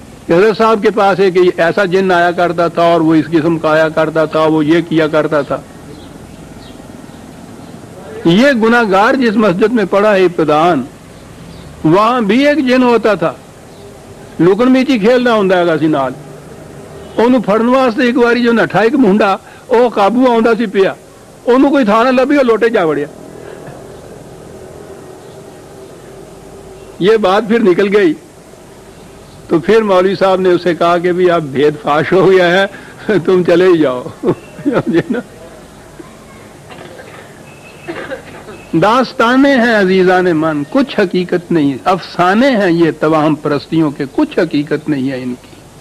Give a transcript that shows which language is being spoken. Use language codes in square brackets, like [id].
[hi] हज़रत साहब के पास एक ऐसा जिन आया करता था और वो इस किस्म का आया करता था, वो ये किया करता था। ये गुनाहगार जिस मस्जिद में पड़ा है इब्तिदान, वहां भी एक जिन होता था, [pa] लुकन मीची खेलना होंदा है सी नाल। ਉਹਨੂੰ ਫੜਨ ਵਾਸਤੇ ਇੱਕ ਵਾਰੀ ਜੋ ਨੱਠਾ ਇੱਕ ਮੁੰਡਾ, ਉਹ ਕਾਬੂ ਆਉਂਦਾ ਸੀ ਪਿਆ, ਉਹਨੂੰ ਕੋਈ ਥਾਂ ਨਾ ਲੱਭੀ, ਉਹ ਲੋਟੇ ਜਾ ਵੜਿਆ। [hi] ये बात फिर निकल गई तो फिर मौलवी साहब ने उसे कहा कि भी अब भेद फाश हो गया है, तुम चले ही जाओ। ना दास्ताने हैं अजीजान मन, कुछ हकीकत नहीं, अफसाने हैं ये तवाहम परस्तियों के, कुछ हकीकत नहीं है इनकी।